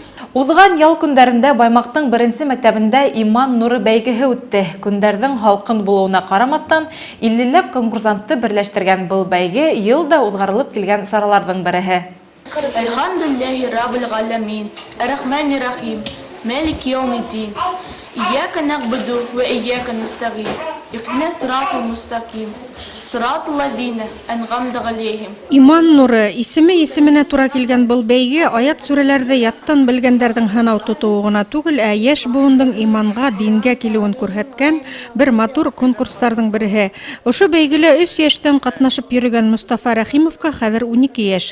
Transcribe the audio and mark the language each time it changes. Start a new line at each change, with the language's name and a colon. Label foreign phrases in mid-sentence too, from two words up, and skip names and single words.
Bashkir: Уҙған ял көндәрендә Баймаҡтың 1-нсе мәктәбендә иман нуры бәйгеһе үтте. Көндәрҙең һалҡын булыуына ҡарамаҫтан, 50ләп конкурсантты берләштергән был бәйге йылда уҙғарылып килгән сараларҙың береһе.
Arabic: الحمد لله رب العالمين، الرحمن الرحيم، مالك يوم الدين. إياك نعبد وإياك نستعين. اهدنا الصراط المستقيم. صراط الذين أنعمت عليهم.
Bashkir: Иман нуры исеменә тура килгән был бәйге аят сүрәләрҙе яттан белгәндәрҙең һанау тотоуы ғына түгел, ә йәш быуындың иманға, дингә килеүен күрһәткән бер матур конкурстарҙың береһе. Ошо бәйгелә 3 йәштән ҡатнашып йөрөгән Мостафа Рәхимовҡа хәҙер 12 йәш.